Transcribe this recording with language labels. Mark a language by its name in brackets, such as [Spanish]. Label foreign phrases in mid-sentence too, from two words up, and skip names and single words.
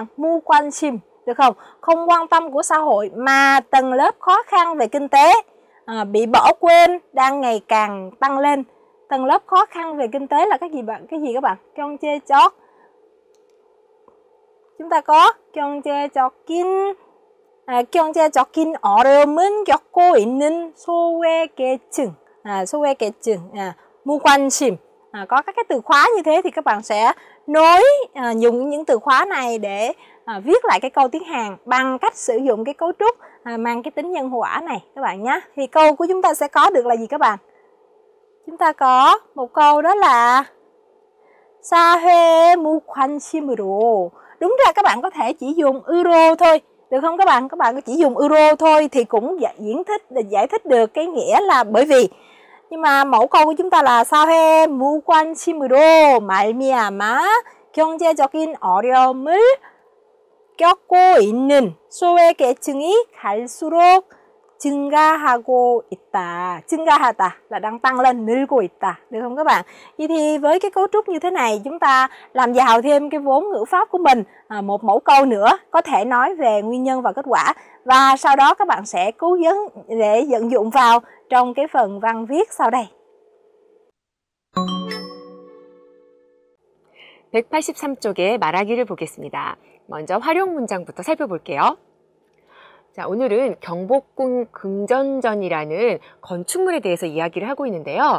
[Vietnamese] 무관심, được không? Không quan tâm của xã hội mà tầng lớp khó khăn về kinh tế bị bỏ quên đang ngày càng tăng lên. Tầng lớp khó khăn về kinh tế là cái gì bạn? Cái gì các bạn? 경제적. Chúng ta có [Korean] 경제적인 어려움은 겪고 있는 소외계층. 소외계층, 무관심. [Vietnamese] Có các cái từ khóa như thế thì các bạn sẽ dùng những từ khóa này để viết lại cái câu tiếng Hàn bằng cách sử dụng cái cấu trúc mang cái tính nhân hỏa này các bạn nhé. Thì câu của chúng ta sẽ có được là gì các bạn? Chúng ta có một câu đó là [Korean] 사회 무관심으로. [Vietnamese] Đúng ra các bạn có thể chỉ dùng euro thôi, được không các bạn? Các bạn chỉ dùng euro thôi thì cũng giải thích được cái nghĩa là bởi vì. Nhưng mà mẫu câu của chúng ta là [Korean] 사회 무관심으로 말미암아 경제적인 어려움을 겪고 있는 소외계층이 갈수록 증가하고 있다. [Vietnamese] 증가하다 là đang tăng lên, [Korean] 늘고 있다. [Vietnamese] Được không các bạn? Vậy thì với cái cấu trúc như thế này chúng ta làm giàu thêm cái vốn ngữ pháp của mình. Một mẫu câu nữa có thể nói về nguyên nhân và kết quả. Và sau đó các bạn sẽ cố vấn để vận dụng vào trong cái phần văn viết sau đây. [Korean] 183쪽의 말하기를 보겠습니다. 먼저 활용 문장부터 살펴볼게요. 자, 오늘은 경복궁 긍정전이라는 건축물에 대해서 이야기를 하고 있는데요.